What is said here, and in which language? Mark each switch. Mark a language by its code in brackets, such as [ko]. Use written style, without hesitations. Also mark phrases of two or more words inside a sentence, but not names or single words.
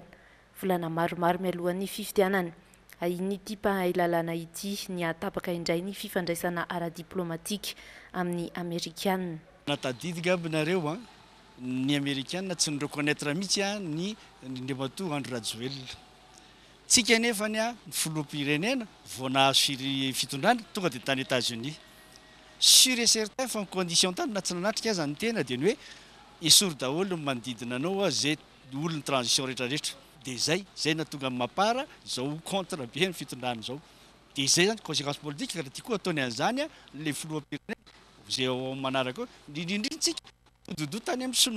[mg] Volana maromaro mialohan'ny fifidianana ity mpahay lalàna ity ny atapaka indray ny fifandraisana ara-diplomatika amin'ny Amerikanina. Natadidika aminareo ny Amerikanina tsy ny reconnaître mihitsy ny Andrimatoa Andry Rajoelina. Tsika nefa ny filoham-pirenena vao nahazo fitondrana tonga dia tany États-Unis. [fr] Sûr et certain [mg] fa ny condition tany na tsy nanatrika aza ny tena dia ny hoe esory daholo ny manodidina anao zay olony transition rehetrarehetra. Dia zay natonga mapara zao contre be ny fitondrana zao. Dia zay zany conséquence politique raha tia koa ataony an'izany le filoham-pirenena zay ao manaraka indrindrintsika dodo tany amin'ny sinoa.